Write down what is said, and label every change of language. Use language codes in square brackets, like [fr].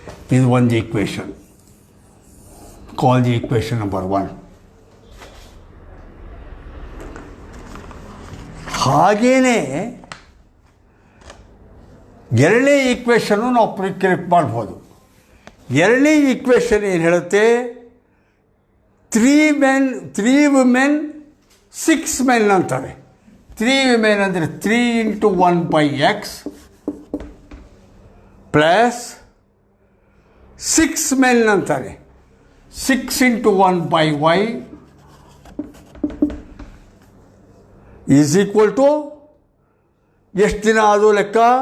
[en] Is one the equation. Call the equation number 1. [kn] ಹಾಗೇನೆ ಎರಡನೇ ಈಕ್ವೇಷನ್ನು ನಾವು ಪ್ರಿಕ್ರಿಯೇಟ್ ಮಾಡ್ಬೋದು. ಎರಡನೇ ಈಕ್ವೇಷನ್ ಏನು ಹೇಳುತ್ತೆ? 3 women 6 men ಅಂತಾರೆ. 3 women ಅಂದರೆ 3 × 1/x ಪ್ಲಸ್ 6 men ಅಂತಾರೆ 6 × 1/y ಈಸ್ ಈಕ್ವಲ್ ಟು ಎಷ್ಟು ದಿನ ಅದು ಲೆಕ್ಕ?